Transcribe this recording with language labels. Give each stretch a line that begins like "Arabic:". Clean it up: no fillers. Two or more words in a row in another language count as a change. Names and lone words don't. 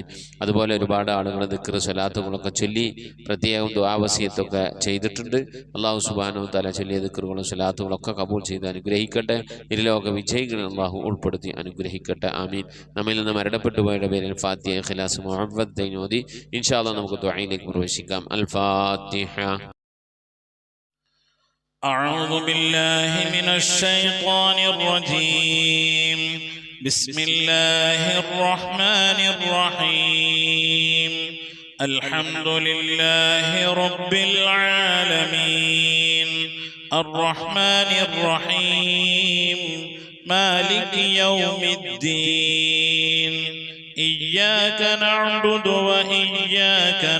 Malayalam: അതുപോലെ ഒരുപാട് ആളുകൾ ദിക്ർ സ്വലാത്തുകളൊക്കെ ചൊല്ലി പ്രത്യേകം ദുആ വസിയത്തൊക്കെ ചെയ്തിട്ടുണ്ട്. അള്ളാഹു
Arabic: سبحانه تعالى
Malayalam: ചൊല്ലിയ ദിക്റുകളും സ്വലാത്തുകളൊക്കെ കബൂൽ ചെയ്ത് അനുഗ്രഹിക്കട്ടെ. ഇരുലോക വിജയികളെ അള്ളാഹു ഉൾപ്പെടുത്തി അനുഗ്രഹിക്കട്ടെ. ആമീൻ. നമ്മിൽ നിന്ന് മരണപ്പെട്ടു പോയവരുടെ പേരിൽ ഫാത്തിഹ, ഇഖ്ലാസ്, മുഅവ്വദത്തൈൻ ഓതി
Arabic: إن شاء الله
Malayalam: നമുക്ക് ദുആയിലേക്ക് പ്രവേശിക്കാം. അൽ ഫാത്തിഹ.
Arabic: أعوذ بالله من الشيطان الرجيم. بسم الله الرحمن الرحيم. الحمد لله رب العالمين الرحمن الرحيم مالك يوم الدين إياك نعبد وإياك